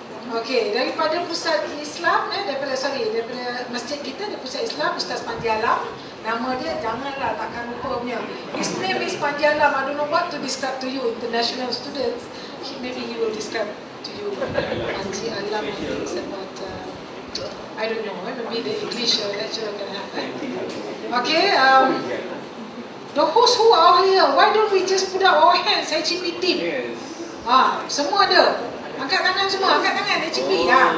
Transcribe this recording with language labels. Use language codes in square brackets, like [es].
[ms] Okay, daripada pusat Islam, daripada masjid kita, dari pusat Islam, Ustaz Panji Alam. Nama dia, janganlah, takkan lupa punya. [en] His name is Panji Alam. I don't know what to describe to you, international students. Maybe he will describe to you. Panji Alam is about, I don't know, maybe the English lecturer can have that. Okay, the hosts who are here, why don't we just put up our hands, HEP team? [ms] Semua ada. Angkat tangan semua, angkat tangan HEP.